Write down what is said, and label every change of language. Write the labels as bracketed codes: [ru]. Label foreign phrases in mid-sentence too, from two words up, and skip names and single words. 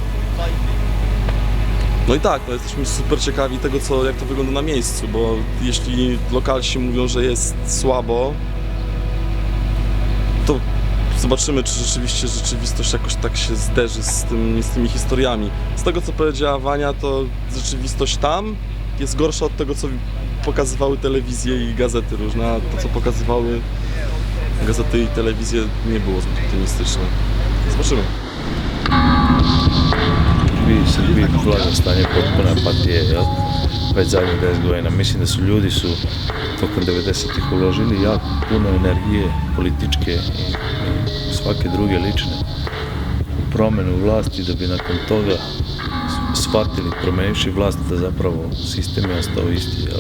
[pl] No i tak, no jesteśmy super ciekawi tego, jak to wygląda na miejscu, bo jeśli lokalsi mówią, że jest słabo, to zobaczymy, czy rzeczywiście rzeczywistość jakoś tak się zderzy z tymi historiami. Z tego, co powiedziała Wania, to rzeczywistość tam jest gorsza od tego, co pokazywały telewizje i gazety różne, a to, co pokazywały gazety i telewizje, nie było zbyt optymistyczne. Zobaczymy. [sr] Vi Srbiji vlada stanje potpune apatije, jel? Već zadnjih 10 godina. Mislim da su ljudi tokom 90-ih uložili jako puno energije političke i svake druge lične u promjenu vlasti da bi nakon toga shvatili, promenivši vlast, da zapravo sistem je ostao isti, jel?